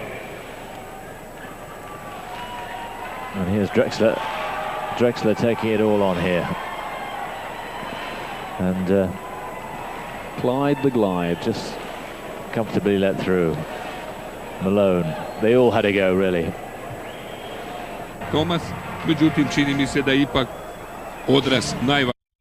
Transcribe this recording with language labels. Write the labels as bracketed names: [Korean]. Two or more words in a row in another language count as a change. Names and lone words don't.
[English] And here's Drexler. Drexler taking it all on here. And Clyde the Glide. Just comfortably let through. Malone, they all had to go really. Thomas, [Serbian] međutim čini mi se da je ipak odraz najvažniji.